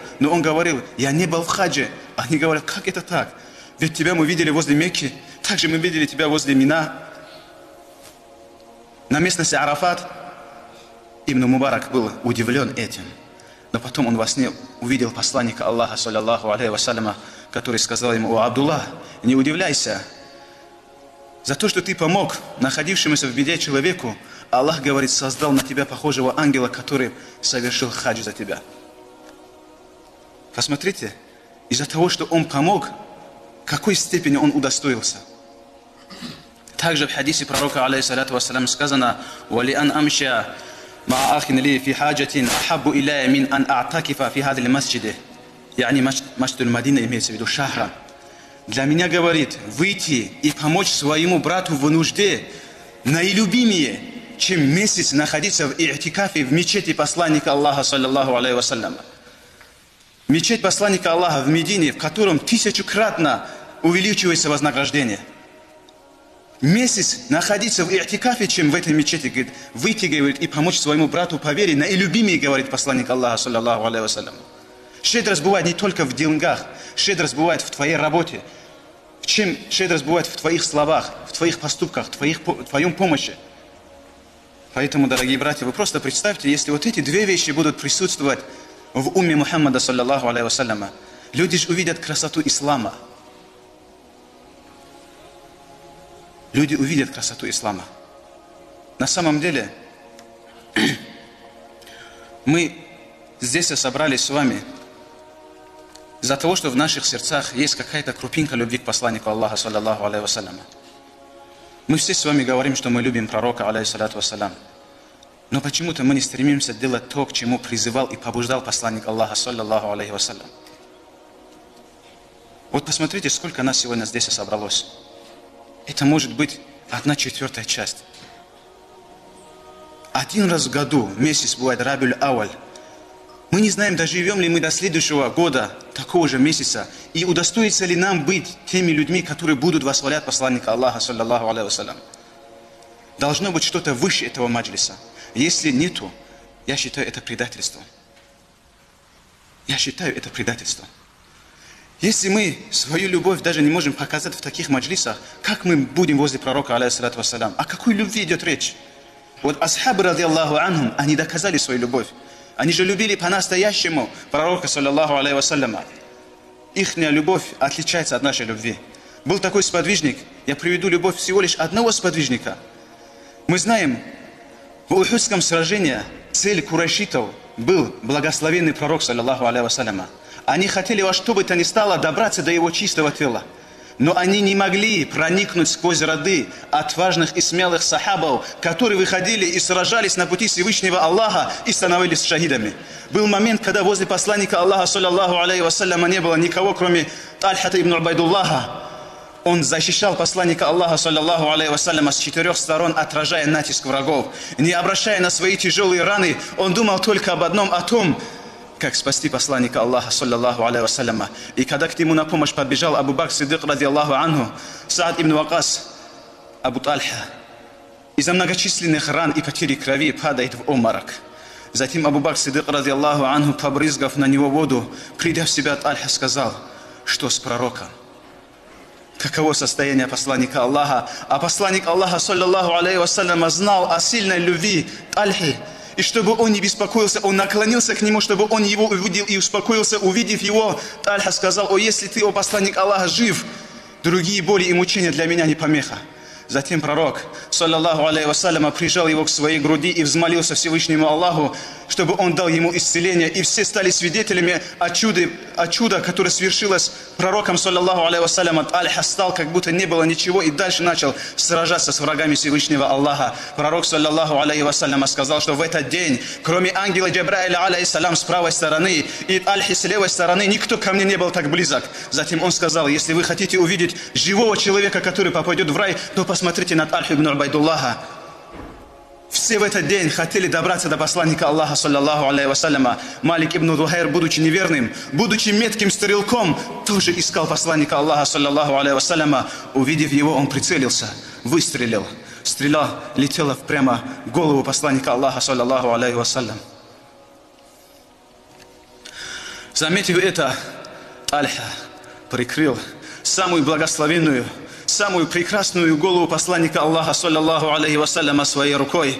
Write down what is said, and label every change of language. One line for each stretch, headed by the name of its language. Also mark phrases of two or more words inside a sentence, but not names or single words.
Russian: Но он говорил: я не был в хадже. Они говорят: как это так? Ведь тебя мы видели возле Мекки, также мы видели тебя возле Мина, на местности Арафат. Ибн Мубарак был удивлен этим. Но потом он во сне увидел посланника Аллаха,
Arabic: صلى الله عليه وسلم,
Russian: который сказал ему: о, Абдулла, не удивляйся. За то, что ты помог находившемуся в беде человеку, Аллах, говорит, создал на тебя похожего ангела, который совершил хадж за тебя. Посмотрите, из-за того, что он помог, в какой степени он удостоился. Также в хадисе пророка,
Arabic: عليه الصلاة والسلام,
Russian: сказано:
Arabic: «ولأن أمشي مع أخ لي في حاجة أحب إلي من أن أعتكف في هذا المسجد». يعني مسجد المدينة,
Russian: имеется в виду шахра. Для меня, говорит, выйти и помочь своему брату в нужде наилюбимее, чем месяц находиться в и'тикафе в мечети посланника Аллаха,
Arabic: صلى الله عليه وسلم.
Russian: Мечеть посланника Аллаха в Медине, в котором 1000-кратно увеличивается вознаграждение. Месяц находиться в и'тикафе, чем в этой мечети, говорит, выйти, говорит, и помочь своему брату по вере наилюбимее, говорит посланник Аллаха,
Arabic: صلى الله عليه وسلم.
Russian: Щедрость бывает не только в деньгах, щедрость бывает в твоей работе. В чем щедрость бывает? В твоих словах, в твоих поступках, в твоем помощи. Поэтому, дорогие братья, вы просто представьте, если вот эти две вещи будут присутствовать в умме Мухаммада,
Arabic: صلى الله عليه وسلم,
Russian: люди же увидят красоту ислама. Люди увидят красоту ислама. На самом деле, мы здесь собрались с вами из-за того, что в наших сердцах есть какая-то крупинка любви к посланнику Аллаха,
Arabic: صلى الله عليه وسلم.
Russian: Мы все с вами говорим, что мы любим пророка,
Arabic: عليه الصلاة والسلام.
Russian: Но почему-то мы не стремимся делать то, к чему призывал и побуждал посланник Аллаха,
Arabic: صلى الله عليه وسلم.
Russian: Вот посмотрите, сколько нас сегодня здесь собралось. Это может быть 1/4 часть. Один раз в году, месяц бывает Рабиуль Ауаль. Мы не знаем, доживем ли мы до следующего года, такого же месяца, и удостоится ли нам быть теми людьми, которые будут восхвалять посланника Аллаха,
Arabic: صلى الله عليه وسلم.
Russian: Должно быть что-то выше этого маджлиса. Если нету, я считаю это предательством. Я считаю это предательством. Если мы свою любовь даже не можем показать в таких маджлисах, как мы будем возле пророка,
Arabic: عليه الصلاة والسلام?
Russian: О какой любви идет речь? Вот асхабы,
Arabic: رضي الله عنهم,
Russian: они доказали свою любовь. Они же любили по-настоящему пророка,
Arabic: صلى الله عليه وسلم.
Russian: Ихняя любовь отличается от нашей любви. Был такой сподвижник, я приведу любовь всего лишь одного сподвижника. Мы знаем, в Ухудском сражении цель курайшитов был благословенный пророк,
Arabic: صلى الله عليه وسلم.
Russian: Они хотели во что бы то ни стало добраться до его чистого тела. Но они не могли проникнуть сквозь ряды отважных и смелых сахабов, которые выходили и сражались на пути Всевышнего Аллаха и становились шахидами. Был момент, когда возле посланника Аллаха,
Arabic: صلى الله عليه وسلم,
Russian: не было никого, кроме Тальхата ибн Убайдуллаха. Он защищал посланника Аллаха,
Arabic: صلى الله عليه وسلم,
Russian: с 4 сторон, отражая натиск врагов. Не обращая на свои тяжелые раны, он думал только об одном, о том, как спасти посланника Аллаха,
Arabic: صلى الله عليه وسلم.
Russian: И когда к нему на помощь побежал Абу Бакр Сиддик,
Arabic: رضي الله عنه,
Russian: Саад ибн Вакас, Абу Тальха, из-за многочисленных ран и потери крови падает в обморок. Затем Абу Бакр Сиддик,
Arabic: رضي الله عنه,
Russian: побрызгав на него воду, придя в себя, Тальха сказал: что с пророком? Каково состояние посланника Аллаха? А посланник Аллаха,
Arabic: صلى الله عليه وسلم,
Russian: знал о сильной любви Тальхи. И чтобы он не беспокоился, он наклонился к нему, чтобы он его увидел и успокоился. Увидев его, Тальха сказал: о, если ты, о посланник Аллаха, жив, другие боли и мучения для меня не помеха. Затем пророк,
Arabic: صلى الله عليه وسلم,
Russian: прижал его к своей груди и взмолился Всевышнему Аллаху: чтобы он дал ему исцеление. И все стали свидетелями о чуде, которое свершилось пророком,
Arabic: صلى الله عليه وسلم.
Russian: Альха стал, как будто не было ничего, и дальше начал сражаться с врагами Всевышнего Аллаха.
Arabic: Пророк, صلى الله عليه وسلم,
Russian: сказал, что в этот день, кроме ангела Джабраиля, алейхиссалям, с правой стороны и Альхи с левой стороны, никто ко мне не был так близок. Затем он сказал: если вы хотите увидеть живого человека, который попадет в рай, то посмотрите на Альху ибн Убайдуллаха. Все в этот день хотели добраться до посланника Аллаха,
Arabic: صلى الله عليه وسلم.
Russian: Малик ибн Духайр, будучи неверным, будучи метким стрелком, тоже искал посланника Аллаха,
Arabic: صلى الله عليه وسلم.
Russian: Увидев его, он прицелился, выстрелил. Стрела летела прямо в голову посланника Аллаха,
Arabic: صلى الله عليه وسلم.
Russian: Заметив это, Альха прикрыл самую благословенную, самую прекрасную голову посланника Аллаха,
Arabic: صلى الله عليه وسلم,
Russian: своей рукой.